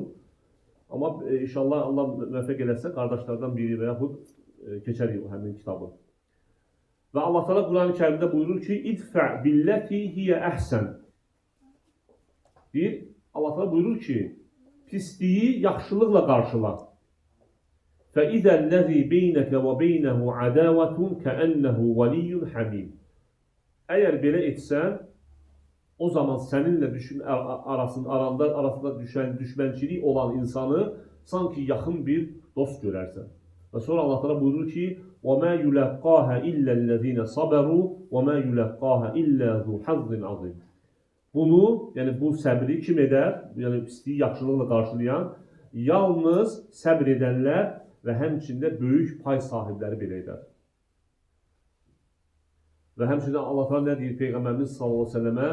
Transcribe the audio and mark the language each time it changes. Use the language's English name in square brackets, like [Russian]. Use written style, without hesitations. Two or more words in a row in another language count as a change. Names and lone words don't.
[Azerbaijani] Amma inşallah Allah müvəffəq eləsə qardaşlardan biri və yaxud keçərik həmin kitabı. Və Allah təala Quran-ı Kərimdə buyurur ki, [Arabic] ادفع بالتي هي أحسن. [Azerbaijani] Allah təala buyurur ki, pisliyi yaxşılıqla qarşıla. [Arabic] فَإِذَا الَّذِي بَيْنَكَ وَبَيْنَهُ عَدَاوَةٌ كَأَنَّهُ وَلِيٌّ حَمِيمٌ. [Azerbaijani] Əgər belə etsən, o zaman səninlə arasında düşmənçilik olan insanı sanki yaxın bir dost görərsən. Və sonra Allah təala buyurur ki, [Arabic] وَمَا يُلَقَّاهَ إِلَّا الَّذِينَ صَبَرُوا وَمَا يُلَقَّاهَ إِلَّا ذُو حَظٍّ عَظِيمٍ. [Azerbaijani] Bunu, yəni bu səbri kim edər? Yəni pisliyi yaxşılıqla qarşılayan, yalnız səbr edənlər və həmçində böyük pay sahibləri belə edər. Və həmçində Allah təala nə deyir Peyğəmbərimiz [Arabic] صلى الله عليه وسلم?